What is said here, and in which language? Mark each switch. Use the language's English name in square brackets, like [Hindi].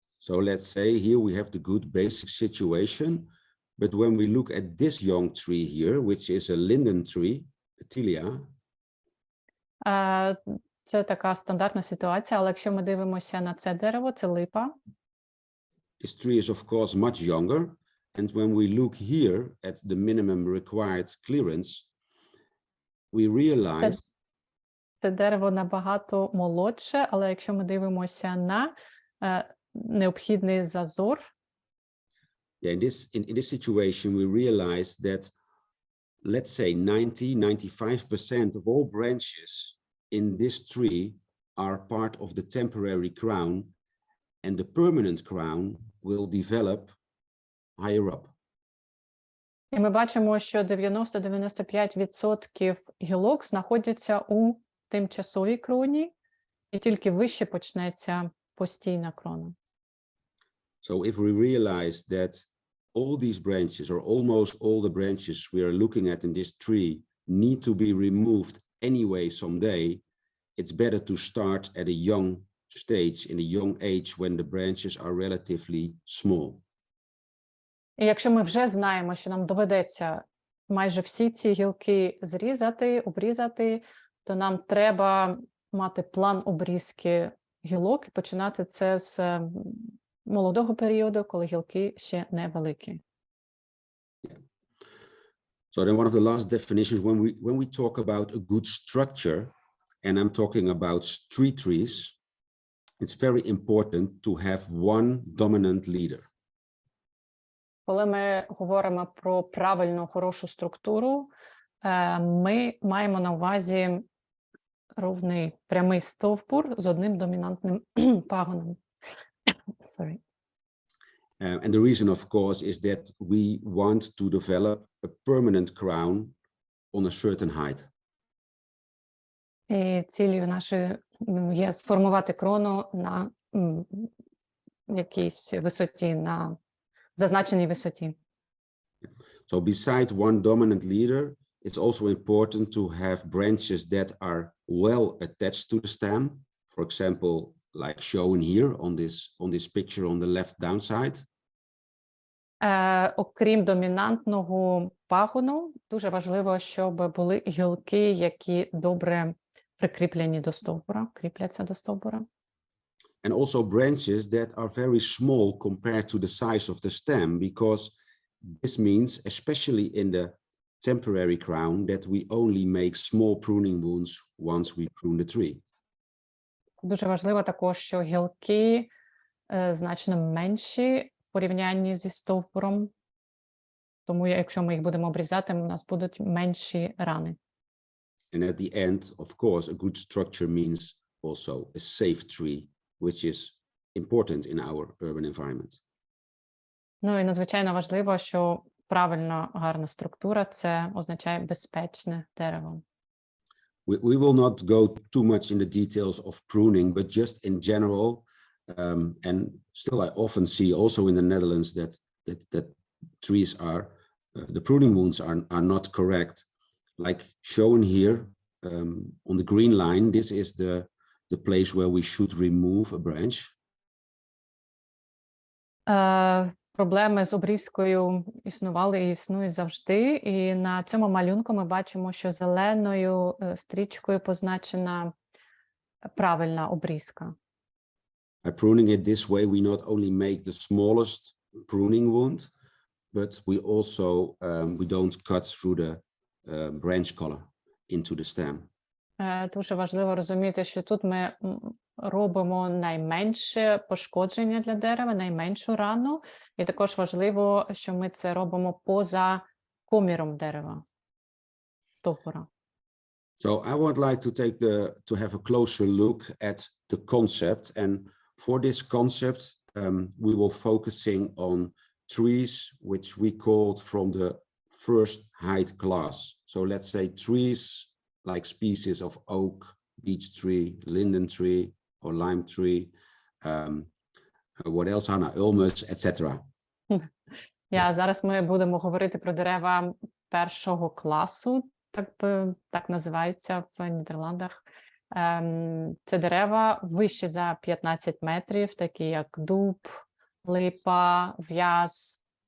[English] So let's say here we have the good basic situation, but when we look at this young tree here, which is a linden tree, Tilia. [Ukrainian] Це така стандартна ситуація, але якщо ми дивимося на це дерево, це липа. [English] This tree is of course much younger, and when we look here at the minimum required clearance, we realize [Ukrainian] це дерево набагато молодше, але якщо ми дивимося на необхідний зазор, [English] in this situation we realize that, let's say 90-95% of all branches in this tree are part of the temporary crown, and the permanent crown will develop higher up. [Ukrainian] І ми бачимо, що 90-95% гілок знаходяться у тимчасовій кроні, і тільки вище почнеться постійна крона. [English] So if we realize that all these branches, or almost all the branches we are looking at in this tree, need to be removed anyway someday, it's better to start at a young stage, in a young age, when the branches are relatively small. [Ukrainian] І якщо ми вже знаємо, що нам доведеться майже всі ці гілки зрізати, обрізати, то нам треба мати план обрізки гілок і починати це з молодого періоду, коли гілки ще не великі. [English] So then one of the last definitions, when we talk about a good structure, and I'm talking about street trees, it's very important to have one dominant leader. [Ukrainian] Коли ми говоримо про правильну, хорошу структуру, ми маємо на увазі ровний прямий стовбур з одним домінантним пагоном. [English] Sorry. And the reason, of course, is that we want to develop a permanent crown on a certain height. [Ukrainian] І цілею нашою є сформувати крону на якійсь висоті, на зазначеній висоті. [English] So beside one dominant leader, it's also important to have branches that are well attached to the stem. For example, like shown here on this picture on the left down side. [Ukrainian] Окрім домінантного пагону, дуже важливо, щоб були гілки, які добре прикріплені до стовбура, кріпляться до стовбура. [English] And also branches that are very small compared to the size of the stem, because this means, especially in the temporary crown, that we only make small pruning wounds once we prune the tree. [Ukrainian] Дуже важливо також, що гілки значно менші в порівнянні зі стовбуром, тому якщо ми їх будемо обрізати, у нас будуть менші рани. [English] And at the end, of course, a good structure means also a safe tree, which is important in our urban environment. [Ukrainian] Ну і надзвичайно важливо, що правильно гарна структура – це означає безпечне дерево. [English] We will not go too much in the details of pruning, but just in general, and still I often see also in the Netherlands that trees are, the pruning wounds are not correct. Like shown here on the green line, this is the place where we should remove a branch. [Ukrainian] Проблеми з обрізкою існували і існують завжди. І на цьому малюнку ми бачимо, що зеленою стрічкою позначена правильна обрізка. [English] By pruning it this way, we not only make the smallest pruning wound, but we also we don't cut through the branch collar into the stem. [Ukrainian] Дуже важливо розуміти, що тут ми робимо найменше пошкодження для дерева, найменшу рану. І також важливо, що ми це робимо поза коміром дерева, стовбура. [English] So I would like to have a closer look at the concept. And for this concept, we will focusing on trees which we called from the first height class. So let's say trees like species of oak, beech tree, linden tree, or lime tree. What else, Hannah? Ulmus, etc. [Ukrainian] Зараз ми будемо говорити про дерева першого класу, так називається в Нідерландах. Це дерева вище за 15 метрів, такі як дуб, липа, в'яз.